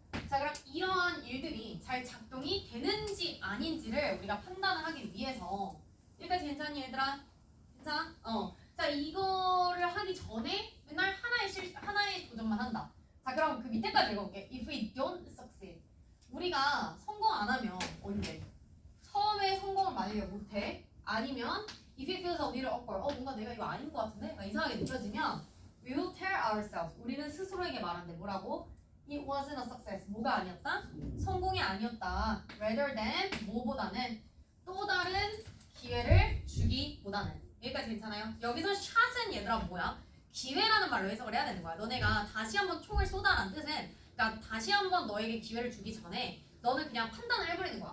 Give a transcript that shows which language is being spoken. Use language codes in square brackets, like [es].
[ko] 자 그럼 이러한 일들이 잘 작동이 되는지 아닌지를 우리가 판단을 하기 위해서 여기까지 괜찮니 얘들아? 괜찮아? 자 이거를 하기 전에 맨날 하나의 도전만 한다. 자 그럼 그 밑에까지 읽어볼게. [en] If we don't succeed. [ko] 우리가 성공 안 하면 언제? 처음에 성공을 만약에 못해. 아니면 [en] if it feels a little awkward. [ko] 뭔가 내가 이거 아닌 것 같은데? 막 이상하게 느껴지면 [en] we will tell ourselves. [ko] 우리는 스스로에게 말한대. 뭐라고? [en] It wasn't a success. [ko] 뭐가 아니었다? 성공이 아니었다. [en] Rather than [ko] 뭐보다는 또 다른 기회를 주기보다는. 여기까지 괜찮아요? 여기서 샷은 얘들아 뭐야? 기회라는 말로 해석을 해야 되는 거야. 너네가 다시 한번 총을 쏘다라는 뜻은 그러니까 다시 한번 너에게 기회를 주기 전에 너는 그냥 판단을 해버리는 거야.